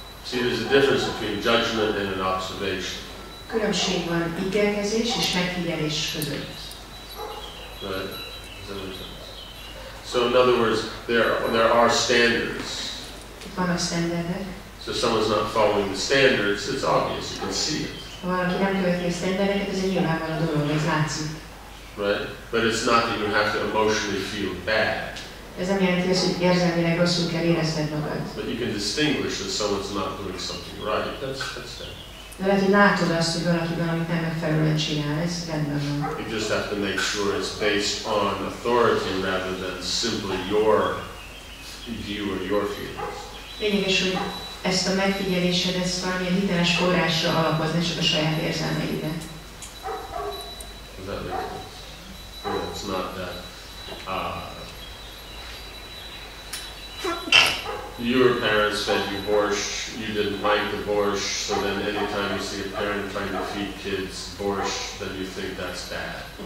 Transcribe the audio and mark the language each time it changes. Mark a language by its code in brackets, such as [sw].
[en] See, there's a difference between judgment and an observation. [hu] Különbség van ítélkezés és megfigyelés között. [en] Right? Does that make sense? So in other words, there are standards. [hu] Itt vannak standardek. [en] So if someone's not following the standards, it's obvious, you can see it. [hu] Ha valaki nem követi a standardeket, ez egy nyilvánvaló dolog, ez látszik. [en] Right? But it's not that you have to emotionally feel bad. [hu] Ez nem jelenti azt, hogy érzelmileg rosszul kell érezned magad. [en] But you can distinguish that someone's not doing something right. That's that. [hu] De lehet, hogy látod azt, hogy valaki valamit nem megfelelően csinál, ez rendben van. [en] You just have to make sure it's based on authority rather than simply your view or your feelings. [hu] Lényeges, hogy ezt a megfigyelésed, ezt valamilyen hiteles forrásra alapozni, csak a saját érzelmeidre. [en] Does that make sense? Yeah, it's not that your parents fed you borscht, you didn't like the borscht, so then anytime you see a parent trying to feed kids borscht, then you think that's bad.